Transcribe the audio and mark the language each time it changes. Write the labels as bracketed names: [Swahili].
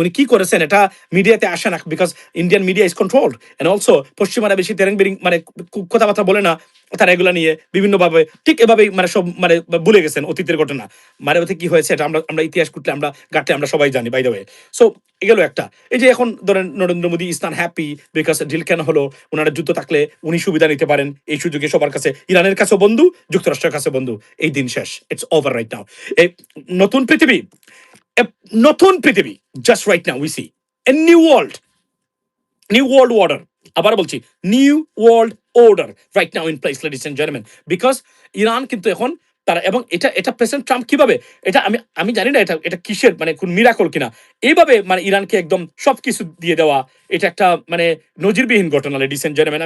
[Bangla] উনি কি করেছেন এটা মিডিয়াতে আসে না, [English] because Indian media is controlled and also [Bangla] পশ্চিমারা বেশি তেরেং বেরিং মানে কথাবার্তা বলে না, তারা এগুলা নিয়ে বিভিন্নভাবে ঠিক এভাবেই মানে সব মানে ভুলে গেছেন অতীতের ঘটনা। মানে ওতে কি হয়েছে এটা আমরা আমরা ইতিহাস করতে আমরা ঘাটলে আমরা সবাই জানি বাই দ্য ওয়ে। সো এগুলো একটা। এই যে এখন ধরেন Narendra Modi [English] is not happy because [Bangla] deal কেন হলো, ওনারা যুদ্ধ থাকলে উনি সুবিধা নিতে পারেন এই সুযোগে সবার কাছে, ইরানের কাছেও বন্ধু, যুক্তরাষ্ট্রের কাছে বন্ধু। এই দিন শেষ, [English] It's over right now. [Bangla] এই নতুন পৃথিবী, a নতুন পৃথিবী, [English] just right now we see a new world, new world order। [Bangla] আবার বলছি [English] new world order right now in place ladies and gentleman, [Bangla] because Iran কিন্তু এখন তারা, এবং এটা এটা প্রেসিডেন্ট ট্রাম্প কিভাবে, এটা আমি আমি জানি না এটা এটা কিসের মানে কোন মিরাকল কিনা, এইভাবে মানে ইরানকে একদম সবকিছু দিয়ে দেওয়া, এটা একটা মানে নজিরবিহীন ঘটনা লেডিস এন্ড জেন্টলম্যান।